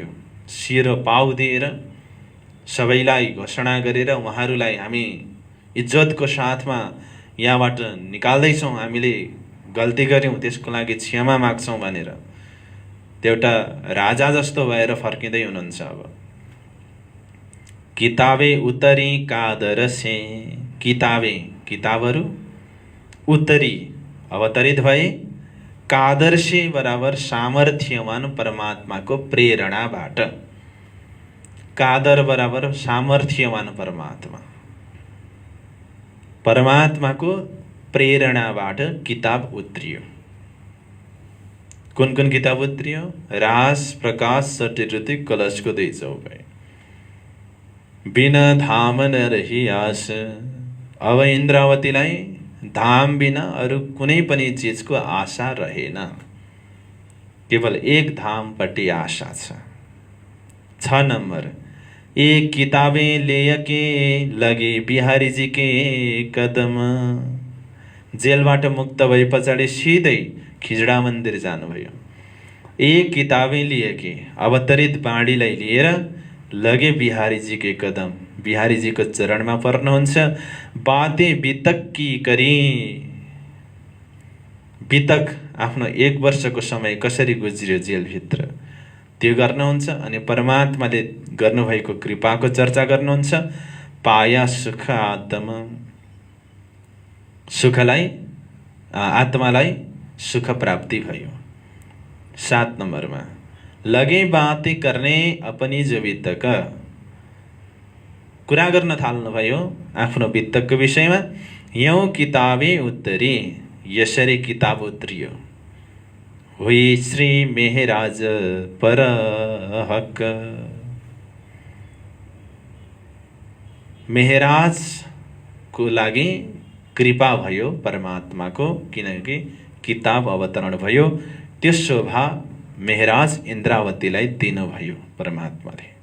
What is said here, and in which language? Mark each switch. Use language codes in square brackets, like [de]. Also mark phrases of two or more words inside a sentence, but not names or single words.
[ne] शिर पाउ दिएर सबैलाई घोषणा गरेर उहाँहरूलाई हामी इज्जतको साथमा यहाँबाट निकाल्दैछौँ, हामीले गल्ती गऱ्यौँ त्यसको लागि क्षमा माग्छौँ भनेर त्यो एउटा राजा जस्तो भएर फर्किँदै हुनुहुन्छ। [hi] अब किताबे उतरी कादर से, किताबे [ne] किताबहरू, उतरी अवतरित भए, [hi] कादर से [ne] बराबर सामर्थ्यवान परमात्माको प्रेरणाबाट। कादर बराबर सामर्थ्यवान परमात्मा, परमात्माको प्रेरणाबाट किताब उत्रियो। कुन कुन किताब उत्रियो? रास, प्रकाश, सटऋतु, कलशको 2 चौपाई। [hi] बिना धाम न रही आस। [ne] अब इन्द्रावतीलाई धाम बिना अरू कुनै पनि चिजको आशा रहेन। केवल एक धामपट्टि आशा छ। 6 नम्बर, [hi] एक किताबें लेके लगे बिहारी जी के कदम। [ne] जेलबाट मुक्त भए पछाडि सिधै खिजडा मन्दिर जानुभयो। [hi] एक किताबें लिएके [ne] अवतरित बाणीलाई लिएर [hi] लगे बिहारीजी के कदम, [ne] बिहारीजीको चरणमा पर्नुहुन्छ। [hi] बाते बितक्की करी, [ne] बितक आफ्नो 1 वर्षको समय कसरी गुज्रियो जेलभित्र त्यो गर्नुहुन्छ अनि परमात्माले गर्नुभएको कृपाको चर्चा गर्नुहुन्छ। [hi] पाया सुख आत्मा, [ne] सुखलाई आत्मालाई सुख प्राप्ति भयो। 7 नम्बरमा, [hi] लगे बाते करने अपनी जो बितक, [ne] कुरा गर्न थाल्नुभयो आफ्नो बितकको विषयमा। [hi] यौं किताबे उत्तरी, [ne] यसरी किताब उत्रियो। [hi] हुई श्री मेहराज पर हक, [ne] मेहराजको लागि कृपा भयो परमात्माको, किनकि किताब अवतरण भयो। त्यो शोभा मेहराज इन्द्रावतीलाई दिनुभयो परमात्माले।